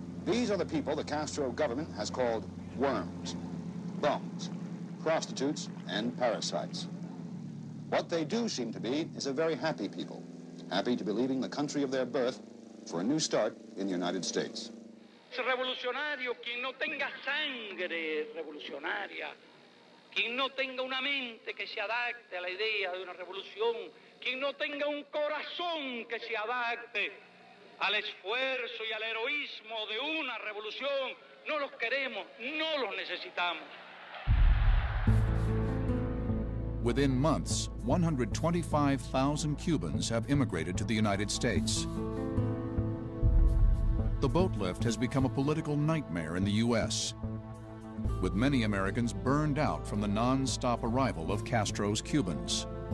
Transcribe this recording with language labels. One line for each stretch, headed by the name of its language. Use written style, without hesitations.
English: These are the people the Castro government has called worms, bums, prostitutes, and parasites. What they do seem to be is a very happy people, happy to be leaving the country of their birth for a new start in the United States.
Spanish: Revolucionario, quien no tenga sangre revolucionaria, quien no tenga una mente que se adapte a la idea de una revolución, quien no tenga un corazón que se adapte al esfuerzo y al heroísmo de una revolución, no los queremos, no los necesitamos.
English: Within months, 125,000 Cubans have immigrated to the United States. The boat lift has become a political nightmare in the U.S., with many Americans burned out from the non-stop arrival of Castro's Cubans.